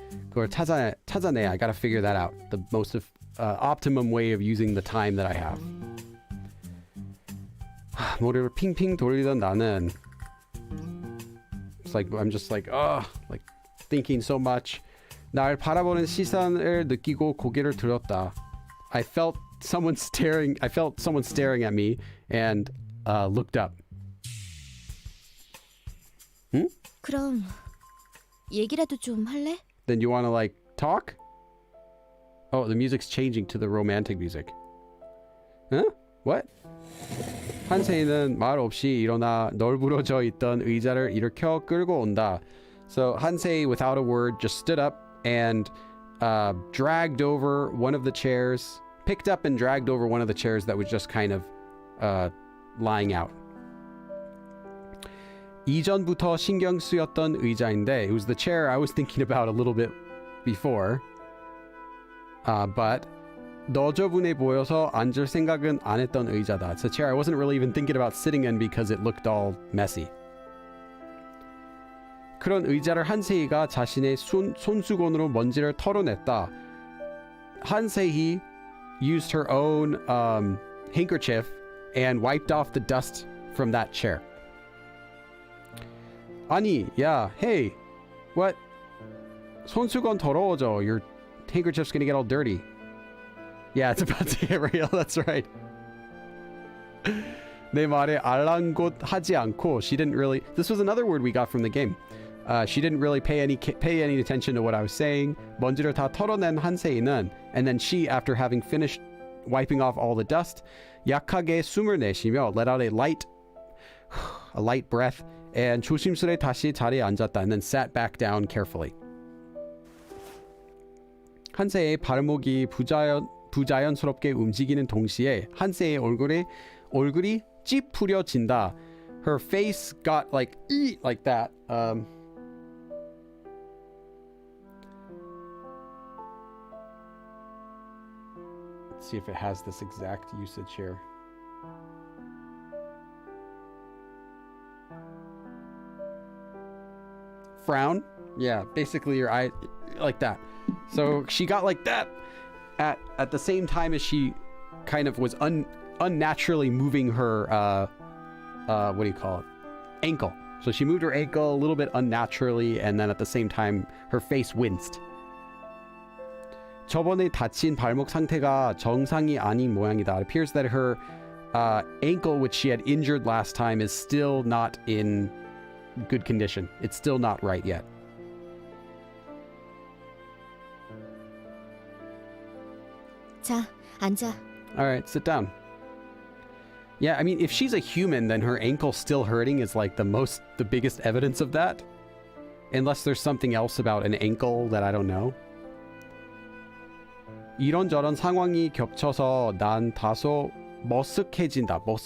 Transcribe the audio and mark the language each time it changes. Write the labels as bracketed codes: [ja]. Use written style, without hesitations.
[ko] 그걸 찾아내. [en] I gotta figure that out. The most optimum way of using the time that I have. [ko] 머리를 핑핑 돌리던 나는, [en] it's like I'm just like like thinking so much. [ko] 날 바라보는 시선을 느끼고 고개를 들었다. [en] I felt someone staring at me and looked up. [ko] 그럼 얘기라도 좀 할래? [en] Then you want to like talk? Oh, the music's changing to the romantic music. Huh? What? [ko] 한세이는 말 없이 일어나 널브러져 있던 의자를 일으켜 끌고 온다. [en] So Hansei, without a word, just stood up and dragged over one of the chairs, picked up and dragged over one of the chairs that was just kind of lying out. [ko] 이전부터 신경 쓰였던 의자인데, [en] it was the chair I was thinking about a little bit before. [ko] But 너저분해 보여서 앉을 생각은 안 했던 의자다. [en] It's a chair I wasn't really even thinking about sitting in because it looked all messy. [ko] 그런 의자를 한세희가 자신의 손수건으로 먼지를 털어냈다. [en] 한세희 used her own handkerchief and wiped off the dust from that chair. 아니, yeah, hey, what? [ko] 손수건 더러워져. [en] Your handkerchief's gonna get all dirty. Yeah, it's about to get real. That's right. [ko] 내 말에 알랑곳하지 않고, [en] she didn't really. This was another word we got from the game. She didn't really pay any attention to what I was saying. [ko] 먼지를 다 털어낸 한세이는, [en] and then she, after having finished wiping off all the dust, [ko] 약하게 숨을 내쉬며 [en] let out a light breath, and [ko] 조심스레 다시 자리에 앉았다, [en] and then sat back down carefully. [ko] 한세의 발목이 부자연스럽게 움직이는 동시에 한세의 얼굴이 찌푸려진다. [en] Her face got like that. Let's see if it has this exact usage here. Frown? Yeah, basically your eye, like that. So she got like that at the same time as she kind of was unnaturally moving her what do you call it? Ankle. So she moved her ankle a little bit unnaturally, and then at the same time her face winced. [ko] 저번에 다친 발목 상태가 정상이 아닌 모양이다. [en] It appears that her ankle, which she had injured last time, is still not in good condition. It's still not right yet. [ko] 자, 앉아. [en] All right, sit down. Yeah, I mean, if she's a human, then her ankle still hurting is like the biggest evidence of that. Unless there's something else about an ankle that I don't know. [ko] 이런저런 상황이 겹쳐서 난 다소 머쓱해졌다.